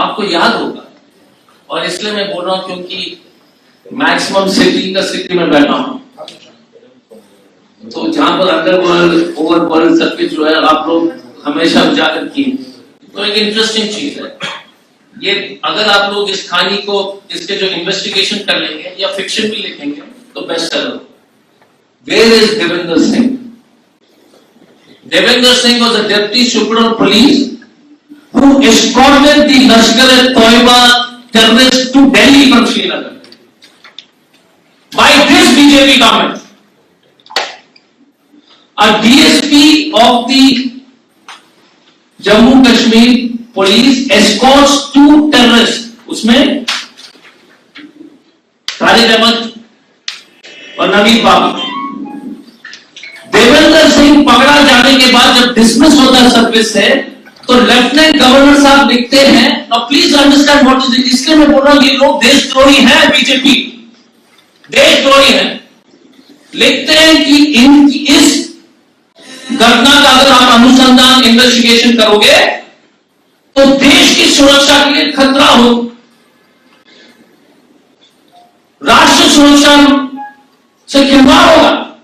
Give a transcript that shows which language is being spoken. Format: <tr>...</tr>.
<hi>आपको याद होगा, और इसलिए मैं बोल रहा हूं क्योंकि मैक्सिमम सिटी में बैठा हूं, तो जहां पर अंडरवर्ल्ड ओवरवर्ल्ड सबके जो है आप लोग हमेशा उजागर किए, तो एक इंटरेस्टिंग चीज है ये। अगर आप लोग इस कहानी को, इसके जो इन्वेस्टिगेशन कर लेंगे या फिक्शन भी लिखेंगे तो best seller.</hi> <en>Where is Devendra Singh? Devendra Singh was the deputy superintendent of police who escorted the Lashkar-e-Toiba terrorists to Delhi from Srinagar by this BJP government. A DSP of the Jammu Kashmir police escorts two terrorists,</en> <hi>उसमें तारिक अहमद और नवीद बाबू। देवेंद्र सिंह पकड़ा जाने के बाद जब dismiss होता है service से, तो लेफ्टिनेंट गवर्नर साहब लिखते हैं, और</hi> <en>please understand what is it,</en> <hi>इसलिए मैं बोल रहा हूं ये लोग देशद्रोही हैं, बीजेपी देशद्रोही हैं। लिखते हैं कि इनकी इस घटना का अगर आप अनुसंधान इन्वेस्टिगेशन करोगे तो देश की सुरक्षा के लिए खतरा हो, राष्ट्र सुरक्षा से खिलवाड़ होगा।</hi>